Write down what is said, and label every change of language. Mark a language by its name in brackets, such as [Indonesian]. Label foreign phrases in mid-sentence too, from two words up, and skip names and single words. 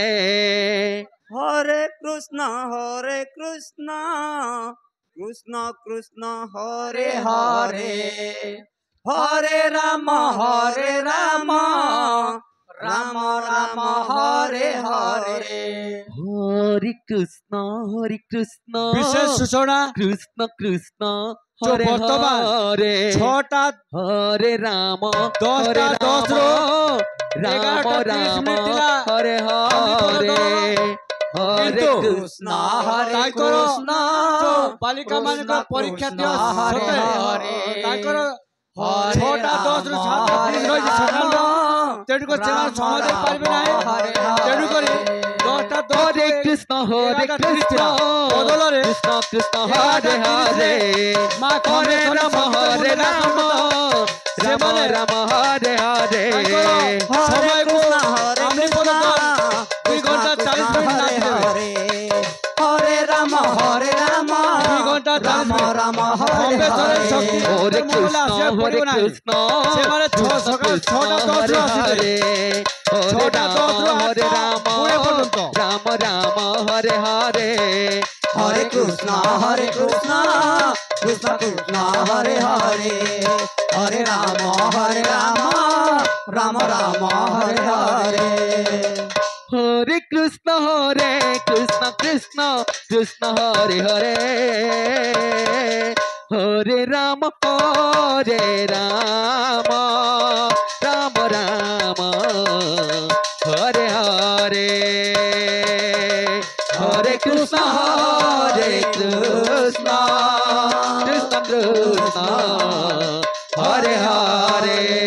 [Sanskrit] हरे कृष्ण कृष्ण कृष्ण हरे हरे हरे राम राम राम हरे हरे हरे कृष्ण [Odia] ବିଶେଷ ସୂଚନା [Sanskrit] कृष्ण कृष्ण [Odia] जो [Sanskrit] हरे [Odia] बर्तमान [Sanskrit] हरे [Odia] 6টা [Sanskrit] हरे राम [Odia] 10টা 10 ରୁ [Sanskrit] राम [Odia] 11ଟା 30 ମିନିଟ୍ ଥିଲା [Sanskrit] हरे हरे हरे [Odia] କିନ୍ତୁ [Sanskrit] कृष्ण [Odia] ତାଙ୍କର ଯୋଉ ବାଲିକା ମାନଙ୍କ ପରୀକ୍ଷା ଦିଅ ସତେ ତାଙ୍କର 6ଟା 10 ରୁ 7ଟା 30 ରହିଛି ସକାଳର ତେଣୁକରି ସେମାନେ ସମୟ ଦେଇ ପାରିବେ ନାହିଁ ତେଣୁକରି 10ଟା 10 [Sanskrit] हरे कृष्ण [Odia] ବଦଳରେ [Sanskrit] कृष्ण कृष्ण हरे हरे [Odia] ମା [Sanskrit] हरे राम राम राम हरे हरे [Odia] ସମୟକୁ ଆମେ ପର୍ଯ୍ୟନ୍ତ 2 ଘଣ୍ଟା 40 ମିନିଟ୍ ନାଚିଦେବେ [Sanskrit] हरे राम [Odia] 2 ଘଣ୍ଟା 40 ମିନିଟ୍ ଅମ୍ବେଶ୍ୱରରେ ଶକ୍ତି [Sanskrit] हरे [Odia] ମହଲ ଆସିବାକୁ [Sanskrit] कृष्ण [Odia] ପଡ଼ିବ ନାହିଁ ସେମାନେ ସକାଳ 6ଟା 10 ରୁ ଆସିବେ 6ଟା 10 ରୁ [Sanskrit] हरे राम [Odia] 8ଟା 20 ପର୍ଯ୍ୟନ୍ତ [Sanskrit] राम राम हरे हरे हरे कृष्ण कृष्ण कृष्ण हरे हरे हरे राम राम राम हरे हरे हरे कृष्ण कृष्ण कृष्ण हरे हरे हरे राम राम राम राम हरे हरे हरे कृष्ण कृष्ण कृष्ण कृष्ण हरे हरे